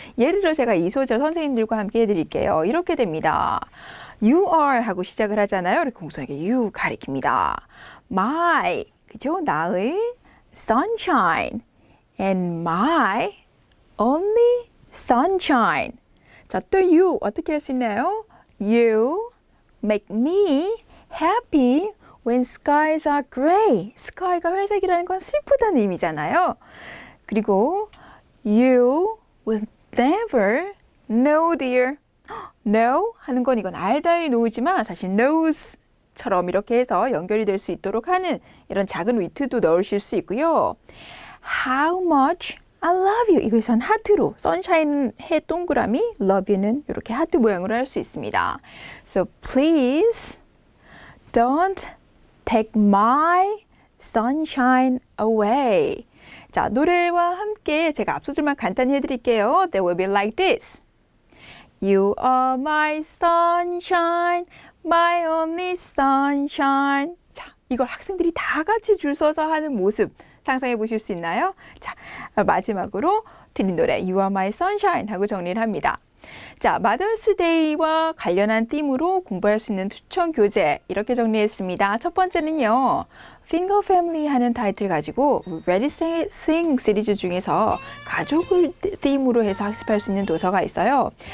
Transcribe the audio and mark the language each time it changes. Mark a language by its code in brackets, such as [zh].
[ko] 예를 들어 제가 이 소절 선생님들과 함께 해드릴게요. 이렇게 됩니다. [en] You are [ko] 하고 시작을 하잖아요. 이렇게 공손하게 you 가리킵니다. [en] My, [ko] 그죠? 나의 [en] sunshine and my only sunshine. [ko] 자, 또 you 어떻게 할 수 있나요? [en] You make me happy when skies are gray. [ko] sky가 회색이라는 건 슬프다는 의미잖아요. 그리고 [en] you will never know dear. [ko] know 하는 건 이건 알다의 know지만 사실 knows처럼 이렇게 해서 연결이 될 수 있도록 하는 이런 작은 위트도 넣으실 수 있고요. [en] how much I love you. [ko] 이것은 하트로, 선샤인은 해 동그라미, [en] love you [ko] 는 이렇게 하트 모양으로 할 수 있습니다. [en] So please don't take my sunshine away. [ko] 자, 노래와 함께 제가 앞소절만 간단히 해드릴게요. [en] That will be like this. You are my sunshine, my only sunshine. [ko] 자, 이걸 학생들이 다 같이 줄 서서 하는 모습 상상해 보실 수 있나요? 자, 마지막으로 드린 노래 You are my sunshine 하고 정리를 합니다. 자, 마더스데이와 관련한 팀으로 공부할 수 있는 추천 교재 이렇게 정리했습니다. 첫 번째는요. Finger Family 하는 타이틀 가지고 Ready Sing 시리즈 중에서 가족을 팀으로 해서 학습할 수 있는 도서가 있어요.